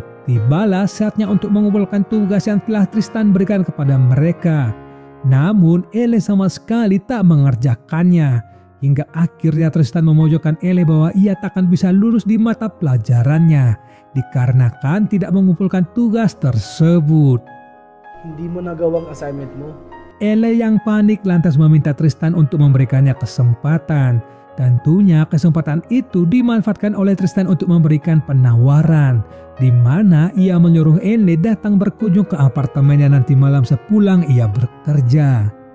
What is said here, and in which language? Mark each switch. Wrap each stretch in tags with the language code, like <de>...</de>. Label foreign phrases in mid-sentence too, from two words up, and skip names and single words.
<id>Tibalah saatnya untuk mengumpulkan tugas yang telah Tristan berikan kepada mereka. Namun Ellie sama sekali tak mengerjakannya, hingga akhirnya Tristan memojokkan Ellie bahwa ia takkan bisa lulus di mata pelajarannya dikarenakan tidak mengumpulkan tugas tersebut.</id> <tl>Hindi mo nagawang assignment mo.</tl> <id>Ellie yang panik lantas meminta Tristan untuk memberikannya kesempatan. Tentunya kesempatan itu dimanfaatkan oleh Tristan untuk memberikan penawaran, di mana ia menyuruh Ellie datang berkunjung ke apartemennya nanti malam sepulang ia bekerja.</id>